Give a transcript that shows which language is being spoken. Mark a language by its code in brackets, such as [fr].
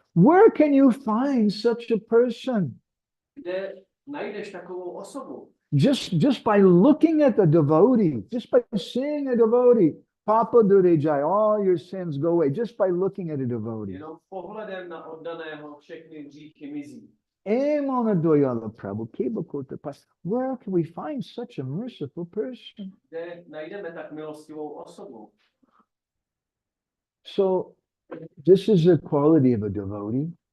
[en] Where can you find such a person? [cs] Kde najdeš takovou osobu? [en] Just by looking at the devotee, just by seeing a devotee, Papa Durejai, all your sins go away, just by looking at a devotee. [cs] Jenom pohledem na oddaného všechny hříchy mizí. [bn] Emona Doyala Prabhu, Kebakota Pas. [en] Where can we find such a merciful person? [cs] Kde najdeme tak milostivou osobu? [en] So, this is the quality of a devotee.